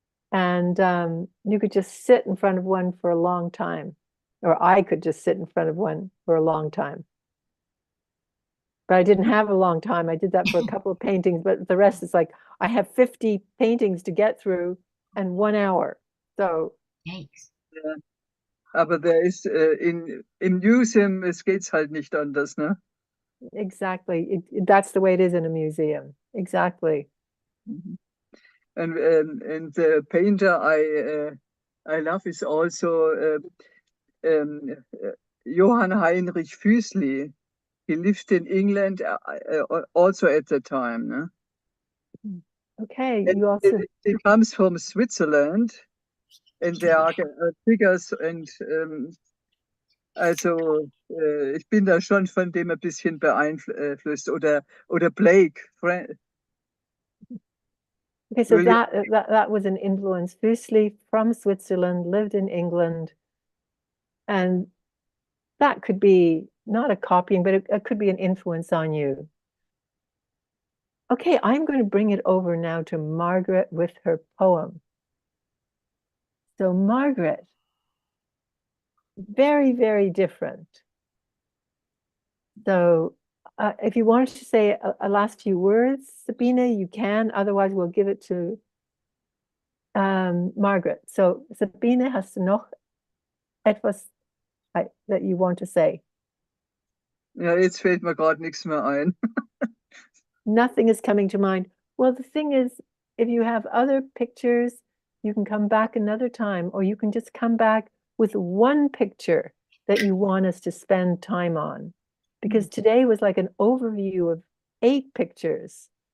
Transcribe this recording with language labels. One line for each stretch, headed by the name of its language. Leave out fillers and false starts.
English: And you could just sit in front of one for a long time, or I could just sit in front of one for a long time. but I didn't have a long time. I did that for a couple of paintings, but the rest is like, I have 50 paintings to get through and 1 hour. So Yikes.
German: Aber der ist im Museum, es geht's halt nicht anders, ne?
English: exactly, that's the way it is in a museum. Exactly. And the painter I love is also Johann Heinrich Füssli. He lived in England also at the time, ne? Okay, And you also, he comes from Switzerland, and there are figures and also
German: ich bin da schon von dem ein bisschen beeinflusst oder Blake.
English: okay, so Will you- that was an influence. Füssli from Switzerland, lived in England, and that could be not a copying, but it could be an influence on you. Okay, I'm going to bring it over now to Margaret with her poem. So Margaret, very, very different. So if you wanted to say a last few words, Sabine, you can. Otherwise, we'll give it to Margaret. So Sabine,
German: hast du noch etwas
English: that you want to say?
German: Ja, jetzt fällt mir gerade nichts mehr ein.
English: Nothing is coming to mind. Well, the thing is, if you have other pictures, you can come back another time, or you can just come back with one picture that you want us to spend time on. Because today was like an overview of 8 pictures.